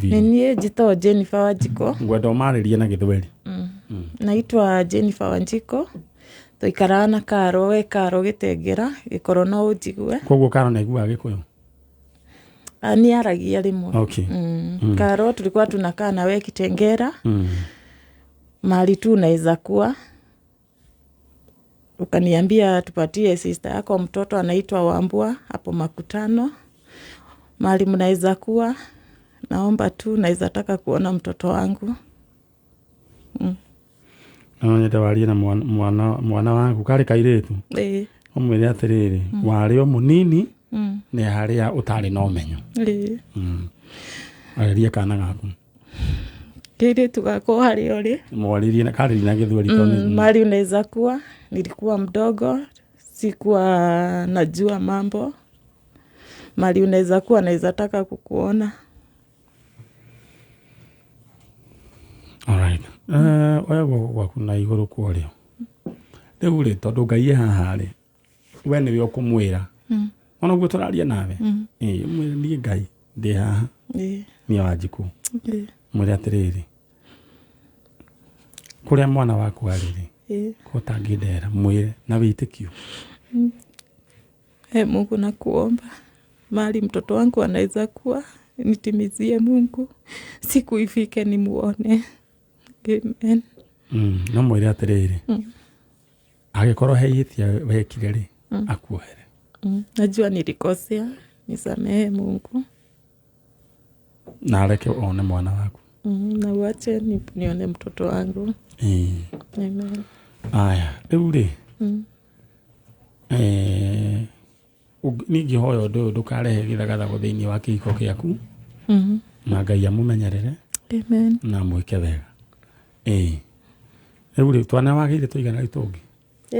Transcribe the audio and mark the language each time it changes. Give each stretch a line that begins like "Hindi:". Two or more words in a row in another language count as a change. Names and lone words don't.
Kikuyu: nĩ niĩ njĩtagwo Jennifer Wanjiku ngwenda ũmarĩrie na Gĩthweri naitwa Jennifer Wanjiku tũikaraga na Karo we Karo Gĩtengera gĩkorwo no ũnjigue koguo Karo nĩ aiguaga Gĩkũyũ ni aragia rimwe
Swahili: Karo tulikuwa tunakaa na wewe Kitengera mahali tu unaweza kuwa ukaniambia tupatie sister yako mtoto anaitwa Wambua hapo Makutano mahali mnaweza kuwa naomba tu naweza taka kuona mtoto wangu
Kikuyu: nyenda warie na mwana wangu kari kairĩtu ũmwĩre atĩrĩrĩ warĩ o mũnini nĩ harĩa ũtarĩ na ũmenyo arĩria kana gaku kairĩtu gako harĩa ũrĩ mwaririe na karĩria na Gĩthweri tondũ
Swahili: mahali unaweza kuwa nilikuwa mdogo sikuwa najua mambo mahali unaweza kuwa naweza taka kukuona
Kikuyu: alright wewe gwaku na igũrũ kũrĩa rĩu rĩ tondũ Ngai haha rĩ we nĩwe ũkũmwĩra ona guo tũraria nawe niĩ Ngai ndĩ haha nĩ Wanjiku mwĩre atĩrĩrĩ kũrĩa mwana waku arĩ rĩ kũtangĩndera mwĩre na wĩtĩkio
Swahili: Mungu nakuomba mahali mtoto wangu anaweza kuwa nitimizie Mungu siku ifike nimuone amen
Kikuyu: no mwĩre atĩrĩrĩ agĩkorwo heithia wekire rĩ akuohere
Swahili: najua nilikosea nisamehe Mungu
Kikuyu: na areke one mwana waku
Swahili: na uache nione mtoto wangu amen
Kikuyu: aya rĩu rĩ ningĩ hoyo ndũkarehe gĩthagathago thĩinĩ wa kĩhiko gĩaku na Ngai amũmenyerere Amen. Na mwike wega. Rĩu twana wagĩire tũigana rĩu tũngĩ.